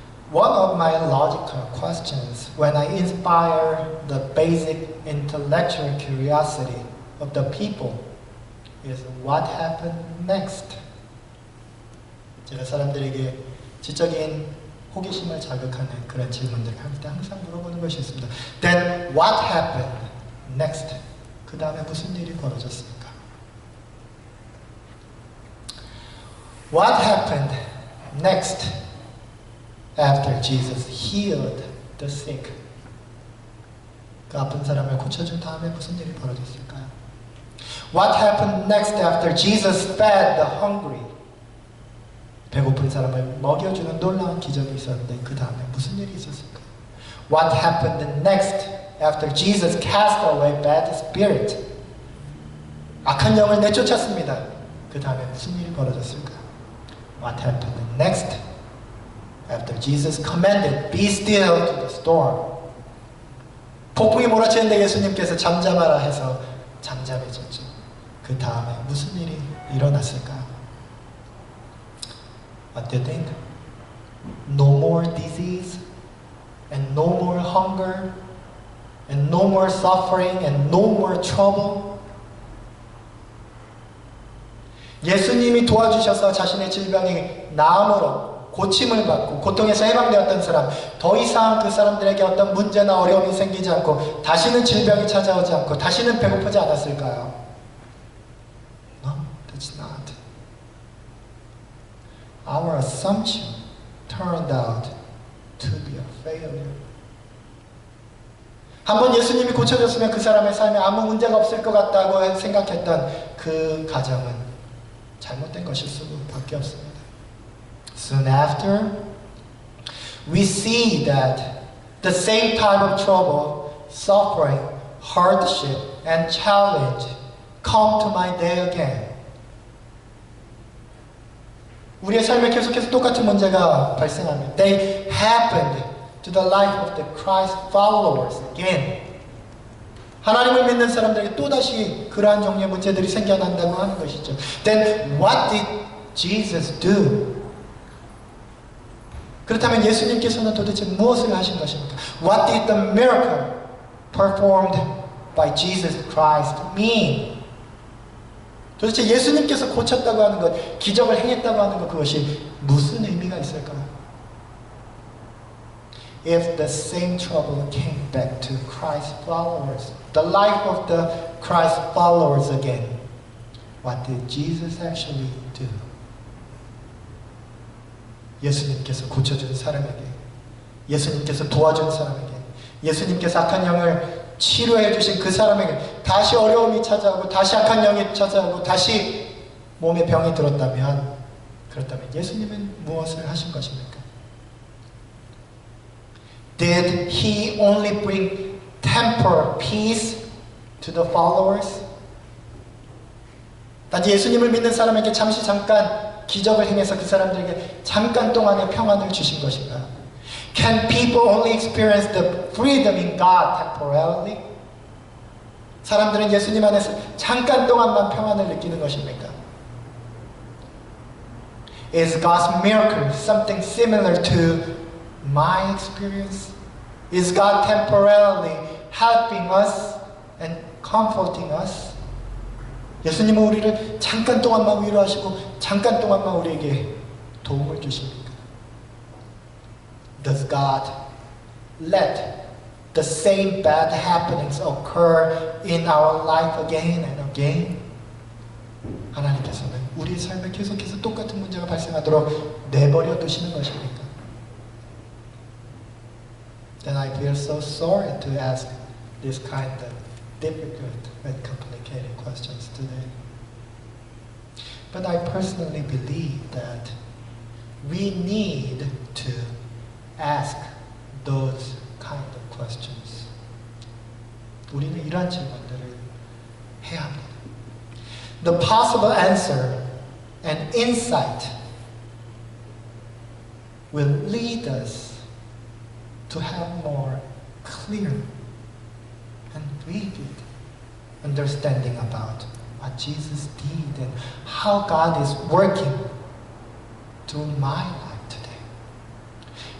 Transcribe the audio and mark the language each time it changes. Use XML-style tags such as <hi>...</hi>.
<en>One of my logical questions when I inspire the basic intellectual curiosity of the people is what happened next?</en> <ko>제가 사람들에게 지적인 호기심을 자극하는 그런 질문들을 할 때 항상 물어보는 것이 있습니다.</ko> <en>Then what happened next?</en> <ko>그 다음에 무슨 일이 벌어졌습니까?</ko> <en>What happened next after Jesus healed the sick?</en> <ko>그 아픈 사람을 고쳐준 다음에 무슨 일이 벌어졌을까요?</ko> <en>What happened next after Jesus fed the hungry?</en> <ko>배고픈 사람을 먹여주는 놀라운 기적이 있었는데 그 다음에 무슨 일이 있었을까요?</ko> <en>What happened next after Jesus cast away bad spirit?</en> <ko>악한 영을 내쫓았습니다. 그 다음에 무슨 일이 벌어졌을까요?</ko> <en>What happened next after Jesus commanded, be still to the storm?</en> <ko>폭풍이 몰아치는데 예수님께서 잠잠하라 해서 잠잠해졌죠. 그 다음에 무슨 일이 일어났을까요?</ko> <en>What do you think? No more disease, and no more hunger, and no more suffering, and no more trouble.</en> <ko>예수님이 도와주셔서 자신의 질병이 나음으로 고침을 받고 고통에서 해방되었던 사람, 더 이상 그 사람들에게 어떤 문제나 어려움이 생기지 않고 다시는 질병이 찾아오지 않고 다시는 배고프지 않았을까요?</ko> <en>No, that's not. Our assumption turned out to be a failure.</en> <ko>한번 예수님이 고쳐줬으면 그 사람의 삶에 아무 문제가 없을 것 같다고 생각했던 그 가정은 잘못된 것일 수밖에 없습니다.</ko> <en>Soon after, we see that the same type of trouble, suffering, hardship, and challenge come to my day again.</en> <ko>우리의 삶에 계속해서 똑같은 문제가 발생합니다.</ko> <en>They happened to the life of the Christ followers again.</en> <ko>하나님을 믿는 사람들에게 또다시 그러한 종류의 문제들이 생겨난다고 하는 것이죠.</ko> <en>Then what did Jesus do?</en> <ko>그렇다면 예수님께서는 도대체 무엇을 하신 것입니까?</ko> <en>What did the miracle performed by Jesus Christ mean?</en> <ko>도대체 예수님께서 고쳤다고 하는 것, 기적을 행했다고 하는 것, 그것이 무슨 의미가 있을까요?</ko> <en>If the same trouble came back to Christ's followers, the life of the Christ followers again, what did Jesus actually do?</en> <ko>예수님께서 고쳐준 사람에게, 예수님께서 도와준 사람에게, 예수님께서 악한 영을 치료해 주신 그 사람에게 다시 어려움이 찾아오고 다시 악한 영이 찾아오고 다시 몸에 병이 들었다면, 그렇다면 예수님은 무엇을 하신 것입니까?</ko> <en>Did he only bring temporal peace to the followers?</en> <ko>단지 예수님을 믿는 사람에게 잠깐 기적을 행해서 그 사람들에게 잠깐 동안의 평안을 주신 것인가요?</ko> <en>Can people only experience the freedom in God temporarily?</en> <ko>사람들은 예수님 안에서 잠깐 동안만 평안을 느끼는 것입니까?</ko> <en>Is God's miracle something similar to my experience? Is God temporarily helping us and comforting us?</en> <ko>예수님은 우리를 잠깐 동안만 위로하시고 잠깐 동안만 우리에게 도움을 주십니까?</ko> <en>Does God let the same bad happenings occur in our life again and again?</en> <ko>하나님께서는 우리 삶에 계속해서 똑같은 문제가 발생하도록 내버려 두시는 것입니까?</ko> <en>Then I feel so sorry to ask this kind of difficult and complicated questions today. But I personally believe that we need to ask those kind of questions.</en> <ko>우리는 이러한 질문들을 해야 합니다.</ko> <en>The possible answer and insight will lead us to have more clear and vivid understanding about what Jesus did and how God is working through my life today.</en>